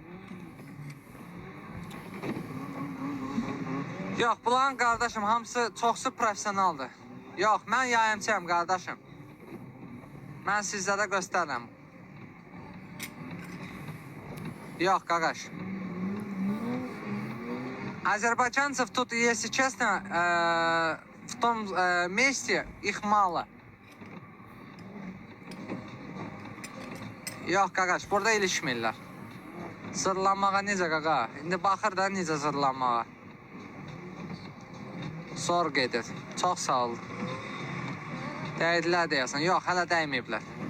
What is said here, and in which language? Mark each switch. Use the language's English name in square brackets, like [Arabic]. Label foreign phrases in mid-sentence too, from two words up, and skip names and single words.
[Azerbaijani] Yox, bunların qardaşım hamısı çoxsu profesionaldır. Yox, mən yayımçıyam qardaşım. Mən sizlərə göstərirəm. Yox, Qaqaş. [Russian] Азербайджанцев тут, если честно, в том месте их мало. [Azerbaijani] Yox, Qaqaş, burada ilişmirlər. Zırlanmağa necə, Qaqa? İndi baxır da necə zırlanmağa. Zor gedir. Çox sağ ol. Dəydilər deyəsən. Yox, hələ dəyməyiblər.